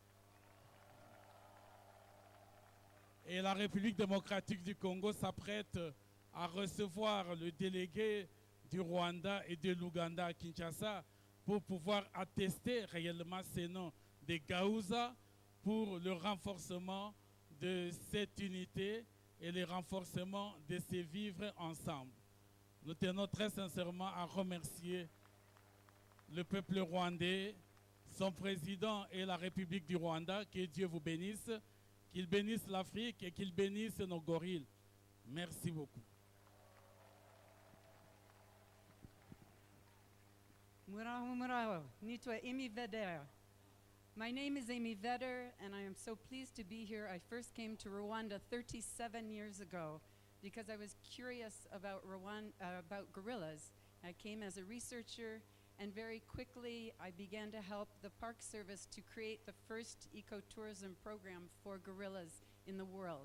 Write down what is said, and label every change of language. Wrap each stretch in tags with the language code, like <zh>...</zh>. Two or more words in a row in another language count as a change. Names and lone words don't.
<fr>Et la République démocratique du Congo s'apprête à recevoir le délégué du Rwanda et de l'Ouganda à Kinshasa pour pouvoir attester réellement ces noms de Gaouza pour le renforcement de cette unité et le renforcement de ces vivres ensemble. Nous tenons très sincèrement à remercier le peuple rwandais, son président et la République du Rwanda. Que Dieu vous bénisse, qu'il bénisse l'Afrique et qu'il bénisse nos gorilles. Merci beaucoup.</fr> <rw>Muraho, muraho. Nitwa Amy Vedder.</rw> <en>My name is Amy Vedder, and I am so pleased to be here. I first came to Rwanda 37 years ago because I was curious about about gorillas. I came as a researcher, and very quickly I began to help the Park Service to create the first ecotourism program for gorillas in the world.</en>